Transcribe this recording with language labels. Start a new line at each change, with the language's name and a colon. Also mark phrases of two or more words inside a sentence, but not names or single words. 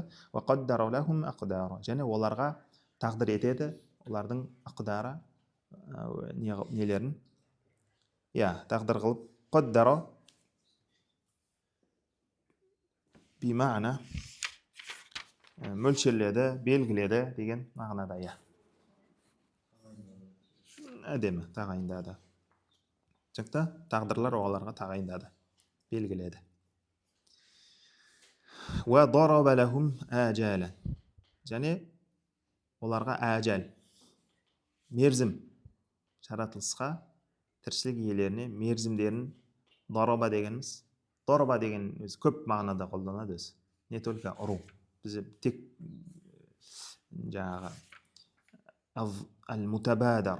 Arabic: وقدر لهم أقدارا.
Kazakh: Және оларға тағдыр етеді, олардың ақдара нелерін, тағдыр қылып, қаддара бимағына мөлшерледі, белгіледі деген мағынада. Әдемі тағайындады. Тағдырлар оларға тағайындады, белгіледі.
Arabic: وضرب لهم آجالا.
Kazakh: Және оларға әжал, мерзім, жаратылысқа, тіршілік иелеріне мерзімдерін дараба дегеніміз. Дараба деген өзі көп мағынада қолданады өзі.
Russian: Не только ұру.
Kazakh: Біз тек жаңағы ал-мутабадар.